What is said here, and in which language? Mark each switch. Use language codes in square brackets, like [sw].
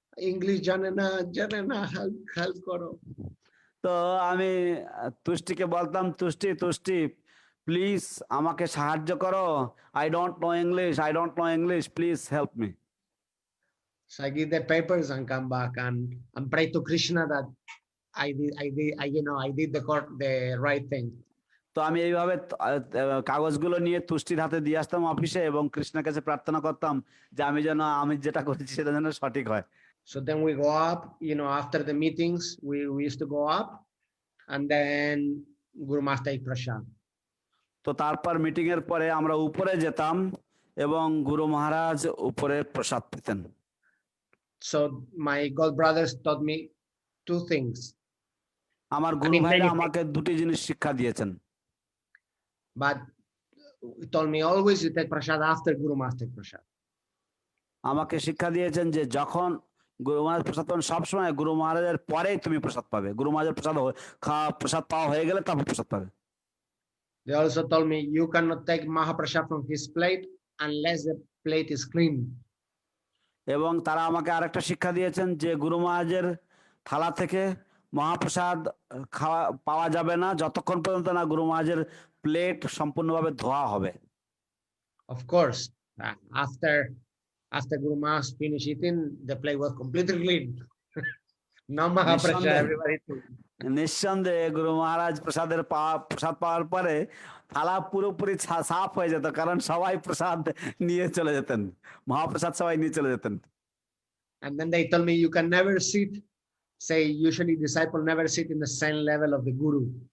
[bn] English জানে না, help করো। তো আমি তুষ্টিকে বলতাম, তুষ্টি প্লিজ আমাকে সাহায্য করো, [en] I don't know English, please help me. So I give the papers and come back and pray to Krishna that I did the right thing. [bn] তো আমি এইভাবে কাগজগুলো নিয়ে তুষ্টির হাতে দিয়ে আসতাম অফিসে এবং কৃষ্ণের কাছে প্রার্থনা করতাম যে আমি যেটা করেছি সেটা যেন সঠিক হয়। [en] So then we go up, after the meetings, we used to go up, and then Guru Master eat prasad. [bn] তো তারপর মিটিং এর পরে আমরা উপরে যেতাম এবং গুরু মহারাজ উপরে প্রসাদ পেতেন। [en] So my god brothers taught me two things. [bn] আমার গুরু ভাইরা আমাকে দুটি জিনিস শিক্ষা দিয়েছেন। [en] But he told me always you take prasad after Guru Master prasad. [bn] আমাকে শিক্ষা দিয়েছেন যে যখন গুরু মহারাজ প্রসাদ পাবেন সবসময় গুরু মহারাজের পরেই তুমি প্রসাদ পাবে। গুরু মহারাজের প্রসাদ পাওয়া হয়ে গেলে তারপর প্রসাদ পাবে। [en] They also told me you cannot take Mahaprasad from his plate unless the plate is clean. [bn] এবং তারা আমাকে আরেকটা শিক্ষা দিয়েছেন যে গুরু মহারাজের থালা থেকে মহাপ্রসাদ পাওয়া যাবে না যতক্ষণ পর্যন্ত না গুরু মহারাজের প্লেট সম্পূর্ণভাবে ধোয়া হবে। [en] Of course, after Guru Maharaj finished eating, the plate was completely clean. No Mahaprasad, everybody took. [bn] নিঃসন্দেহে গুরু মহারাজ প্রসাদ পাওয়ার পরে থালা পুরোপুরি সাফ হয়ে যেত, কারণ সবাই প্রসাদ নিয়ে চলে যেতেন, মহাপ্রসাদ সবাই নিয়ে চলে যেতেন। [en] And then they told me you can never sit, say usually disciple never sit in the same level of the Guru.